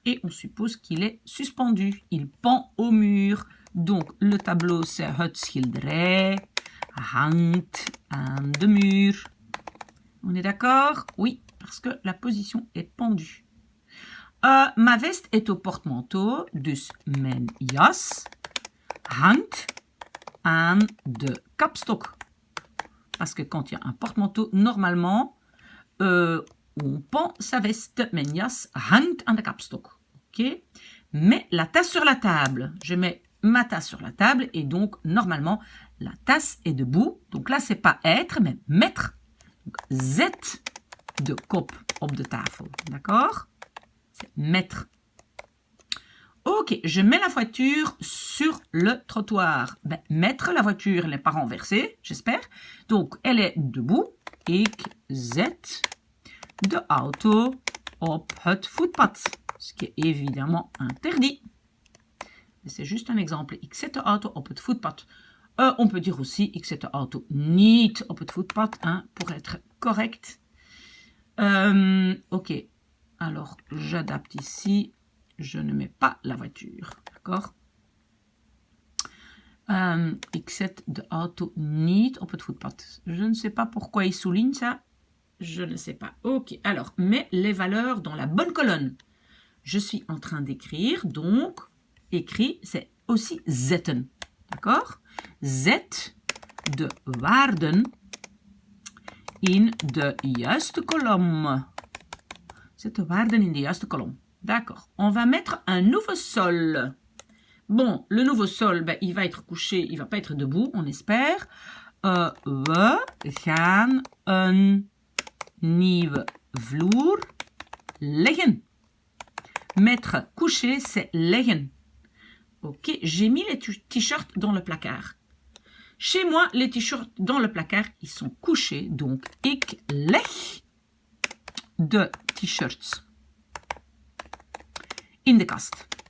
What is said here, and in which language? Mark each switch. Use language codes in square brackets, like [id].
[fr] Et on suppose qu'il est suspendu. Il pend au mur. Donc, le tableau, c'est [nl] het schilderij hangt aan de muur. [fr] On est d'accord? Oui, parce que la position est pendue. Ma veste est au porte-manteau. [nl] Dus mijn jas hangt aan de kapstok. [fr] Parce que quand il y a un porte-manteau, normalement, on pend sa veste. [nl] Mijn jas hangt aan de kapstok. [fr] Ok? Mets la tasse sur la table. Je mets ma tasse sur la table et donc normalement la tasse est debout. Donc là c'est pas être mais mettre. Donc, [nl] zet de kop op de tafel. [fr] D'accord? C'est mettre. Ok, je mets la voiture sur le trottoir. Ben, mettre la voiture, elle n'est pas renversée, j'espère. Donc elle est debout. [nl] Ik zet de auto op het voetpad. [fr] Ce qui est évidemment interdit. C'est juste un exemple. [nl] Ik zet de auto op het voetpad. [fr] On peut dire aussi, [nl] ik zet de auto niet op het voetpad, [fr] hein, pour être correct. Ok, alors j'adapte ici. Je ne mets pas la voiture, d'accord? [nl] Ik zet de auto niet op het voetpad. [fr] Je ne sais pas pourquoi il souligne ça. Je ne sais pas. Ok, alors, mets les valeurs dans la bonne colonne. Je suis en train d'écrire, donc, écrit, c'est aussi zetten. D'accord? [nl] Zet de waarden in de juiste kolom. Zet de waarden in de juiste kolom. [fr] D'accord. On va mettre un nouveau sol. Bon, le nouveau sol, ben, il va être couché, il ne va pas être debout, on espère. [nl] We gaan een nieuwe vloer leggen. [fr] Mettre couché, c'est leggen. Ok, j'ai mis les t-shirts dans le placard. Chez moi, les t-shirts dans le placard, ils sont couchés. Donc, [nl] ik leg de t-shirts in de kast.